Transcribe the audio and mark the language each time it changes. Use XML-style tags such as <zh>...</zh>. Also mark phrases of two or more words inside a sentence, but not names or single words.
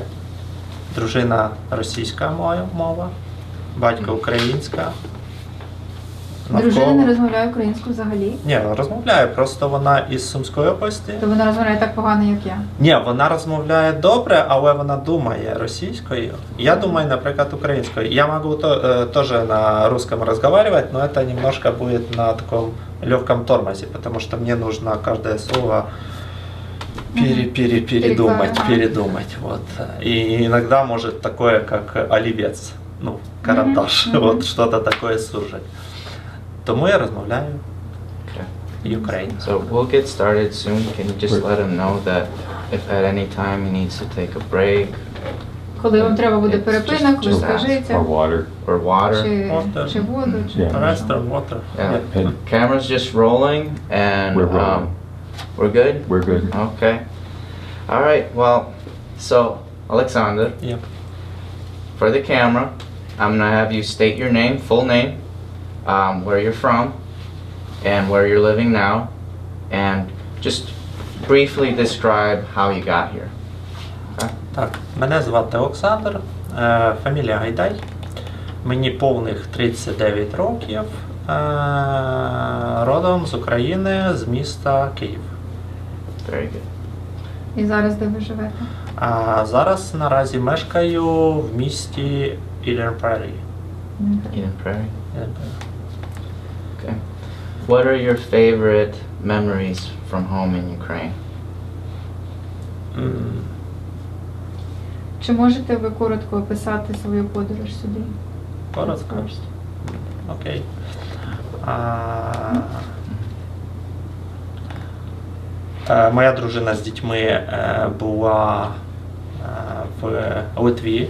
<uk>Дружина російська мова, батько українська. Дружина не розмовляє українською взагалі? Ні, розмовляє, просто вона із Сумської області. То вона розмовляє так погано, як я? Ні, вона розмовляє добре, але вона думає російською. Я думаю, наприклад, українською.</uk> <ru>Я могу тоже на русском разговаривать, но это немножко будет на таком легком тормозе, потому что мне нужно каждое слово передумать. Вот. И иногда может такое, как оливец, ну, карандаш, вот что-то такое суржик.</ru> <uk>Тому я розмовляю Ukrainian.</uk> <en>So we'll get started soon. Can you just let him know that if at any time he needs to take a break?</en> <uk>Коли вам треба буде</uk> <en>It's</en> <uk>перепинок, ви</uk> <en>just</en> <uk>скажіть.</uk> <en>Or water. Or water.</en> <uk>Чи воду, чи...</uk> <en>Yeah. Western water. Yeah. Camera's just rolling and We're rolling. We're good? We're good. Okay. All right. Well, so Olexander, Yeah. for the camera, I'm gonna have you state your name, full name, where you're from, and where you're living now, and just briefly describe how you got here. Okay?</en> <uk>Так, мене звати Олександр, фамілія Гайдай. Мені повних 39 років. Родом з України, з міста Київ.</uk> <en>Very good.</en> <uk>І зараз де ви живете? А зараз наразі мешкаю в місті Eden Prairie.</uk> <en>Eden Prairie. Okay. What are your favorite memories from home in Ukraine?</en> <uk>Чи можете ви коротко описати свою подорож сюди? Коротко? Окей. Моя дружина з дітьми була в Литві.</uk>